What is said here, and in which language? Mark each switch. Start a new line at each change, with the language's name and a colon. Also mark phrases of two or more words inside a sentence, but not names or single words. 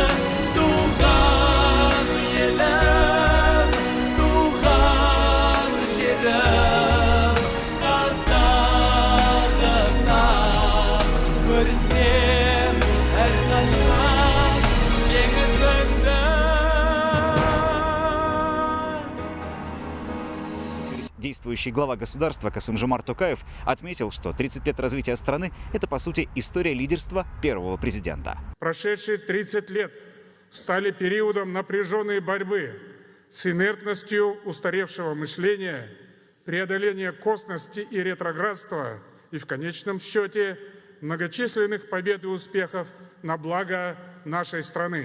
Kazakh: Туған елім, туған жерім Қазақстан, көрсем әрқашан жеңісіңді.
Russian: Действующий глава государства Касым-Жомарт Токаев отметил, что 30 лет развития страны – это, по сути, история лидерства первого президента. Прошедшие 30 лет стали периодом напряженной борьбы с инертностью устаревшего мышления, преодоления косности и ретроградства и, в конечном счете, многочисленных побед и успехов на благо нашей страны.